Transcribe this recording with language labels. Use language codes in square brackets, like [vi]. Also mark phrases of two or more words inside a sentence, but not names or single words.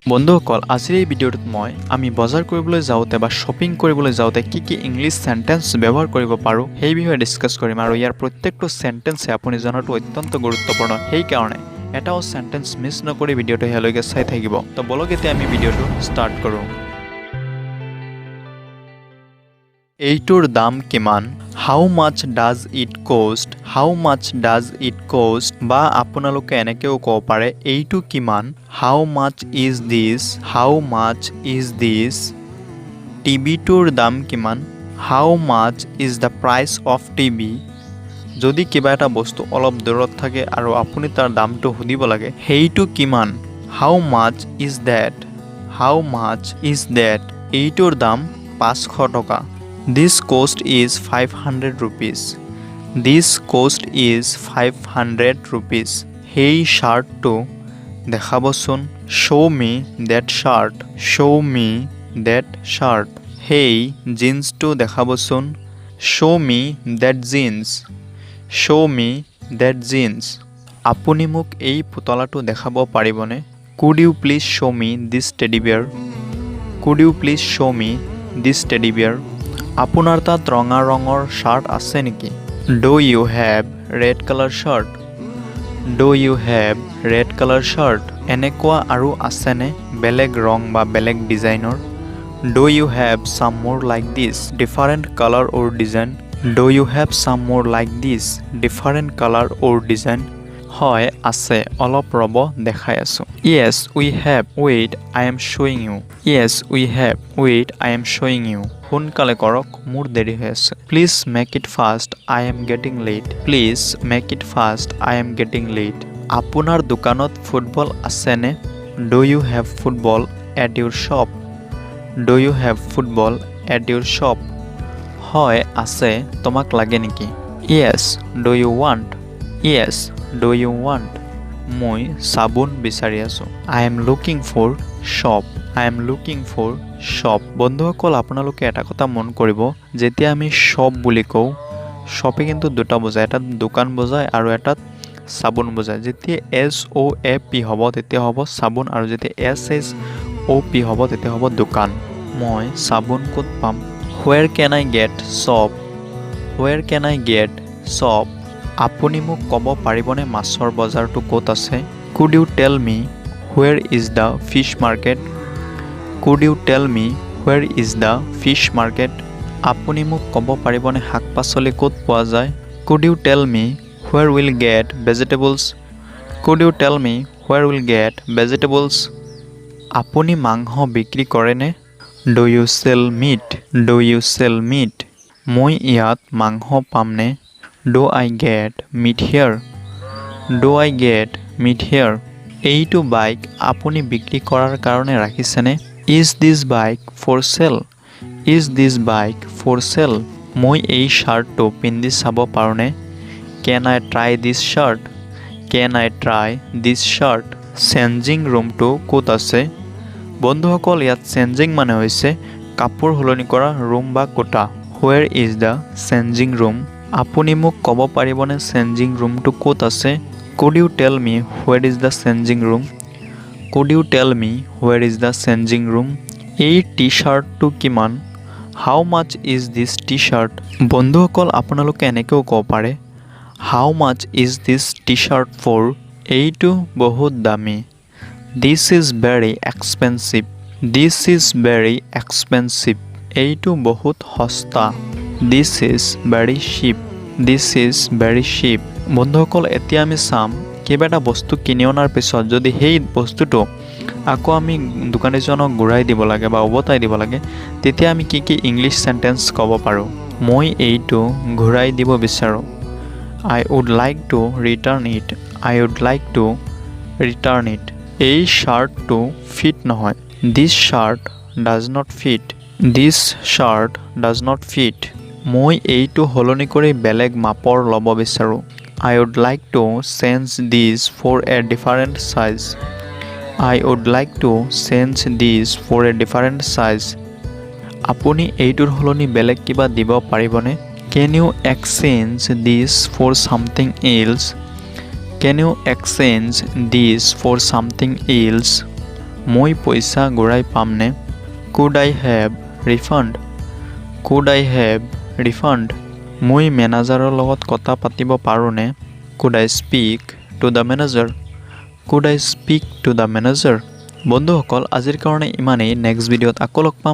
[as] বন্ধুসকল আজিৰ এই ভিডিঅ'টোত আমি বজাৰ কৰিবলৈ যাওঁতে বা শ্বপিং কৰিবলৈ যাওঁতে কি [en] English sentence [as] ব্যৱহাৰ কৰিব পাৰো সেই বিষয়ে ডিসকাস কৰিম আৰু ইয়াৰ প্ৰত্যেকটো সেন্টেন্সে আপুনি জনাটো অত্যন্ত গুৰুত্বপূৰ্ণ সেই কাৰণে এটাও [en] sentence miss [as] নকৰি ভিডিঅ'টো হেলৈকে চাই থাকিব তো বলক এতিয়া আমি ভিডিঅ'টো ষ্টাৰ্ট কৰো এইটোৰ দাম কিমান [en] How much does it cost? How much does it cost? [as] বা আপোনালোকে এনেকেও ক'ব পাৰে এইটো কিমান [en] How much is this? How much is this? [as] টিভিটোৰ দাম কিমান [en] How much is the price of TV? [as] যদি কিবা এটা বস্তু অলপ দূৰত থাকে আৰু আপুনি তাৰ দামটো সুধিব লাগে সেইটো কিমান [en] How much is that? How much is that? [as] এইটোৰ দাম 500 টকা [en] This cost is 500 rupees. This cost is 500 rupees. [as] এই শাৰ্টটো দেখুৱাবচোন. [en] Show me that shirt. Show me that shirt. [as] এই জিন্সটো দেখুৱাবচোন. [en] Show me that jeans. Show me that jeans. [as] আপুনি মোক এই পুতলাটো দেখুৱাব পাৰিবনে? [en] Could you please show me this teddy bear? Could you please show me this teddy bear? [as] আপোনাৰ তাত ৰঙা ৰঙৰ শাৰ্ট আছে নেকি [en] Do you have red color shirt Do you have red color shirt [as] এনেকুৱা আৰু আছেনে বেলেগ ৰং বা বেলেগ ডিজাইনৰ [en] Do you have some more like this different color or design Do you have some more like this different color or design [as] হয় আছে অলপ ৰব দেখাই আছো [en] Yes we have wait I am showing you Yes we have wait I am showing you [as] সোনকালে কৰক মোৰ দেৰি হৈ আছে [en] Please make it fast I am getting late Please make it fast I am getting late [as] আপোনাৰ দোকানত ফুটবল আছেনে [en] Do you have football at your shop Do you have football at your shop [as] হয় আছে তোমাক লাগে নেকি [en] Yes do you want Yes do you want [as] মই সাবুন বিচাৰি আছো [en] I am looking for shop I am looking for shop [as] বন্ধুসকল আপোনালোকে এটা কথা মন কৰিব যেতিয়া আমি shop বুলি কওঁ shop কিন্তু দুটা বুজায় এটা দোকান বুজায় আৰু এটা সাবুন বুজায় যেতিয়া SOAP হ'ব তেতিয়া হ'ব সাবুন আৰু যেতিয়া SHOP হ'ব তেতিয়া হ'ব দোকান মই সাবুন ক'ত পাম [en] Where can I get soap Where can I get soap [as] আপুনি মোক ক'ব পাৰিবনে মাছৰ বজাৰটো ক'ত আছে [en] Could you tell me where is the fish market Could you tell me where is the fish market [as] আপুনি মোক ক'ব পাৰিবনে শাক-পাচলি ক'ত পোৱা যায় [en] Could you tell me where will get vegetables Could you tell me where will get vegetables [as] আপুনি মাংস বিক্ৰী কৰেনে [en] Do you sell meat Do you sell meat [as] মই ইয়াত মাংস পামনে [en] Do I get meat here Do I get meat here [as] এইটো বাইক আপুনি বিক্ৰী কৰাৰ কাৰণে ৰাখিছেনে [en] Is this bike for sale Is this bike for sale [as] মই এই শাৰ্টটো পিন্ধি চাব পাৰোনে [en] Can I try this shirt Can I try this shirt Changing room [as] to ক'ত আছে বন্ধুসকল ইয়াত changing মানে হৈছে কাপোৰ সলনি কৰা room বা কোঠা [en] Where is the changing room [as] আপুনি মোক ক'ব পাৰিবনে [en] changing room [as] to ক'ত আছে [en] Could you tell me where is the changing room Could you tell me where is the changing room [as] এই টি-শাৰ্টটো কিমান [en] How much is this t-shirt [as] বন্ধুসকল আপোনালোকে এনেকেও ক'ব পাৰে [en] How much is this t-shirt for [as] এইটো বহুত দামী [en] This is very expensive This is very expensive [as] এইটো বহুত সস্তা [en] This is very cheap This is very cheap [as] বন্ধুসকল এতিয়া আমি চাম কিবা এটা বস্তু কিনি অনাৰ পিছত যদি সেই বস্তুটো আকৌ আমি দোকানীজনক ঘূৰাই দিব লাগে বা উভতাই দিব লাগে তেতিয়া আমি কি ইংলিছ সেন্টেন্স ক'ব পাৰো মই এইটো ঘূৰাই দিব বিচাৰো [en] I would like to return it I would like to return it [as] এই শাৰ্টটো ফিট নহয় [en] This shirt does not fit This shirt does not fit [as] মই এইটো হলনি কৰি বেলেগ মাপৰ ল'ব বিচাৰো [en] I would like to change this for a different size I would like to change this for a different size [as] আপুনি এইটোৰ হলনি বেলেগ কিবা দিব পাৰিবনে [en] Can you exchange this for something else Can you exchange this for something else [as] মই পইচা ঘূৰাই পামনে? [en] Could I have refund? Could I have refund? [as] মই মেনেজাৰৰ লগত কথা পাতিব পাৰোঁনে? [en] Could I speak to the manager? Could I speak to the manager? [as] বন্ধুসকল আজিৰ কাৰণে ইমানেই। [en] next video [as] আকৌ লগ পাম।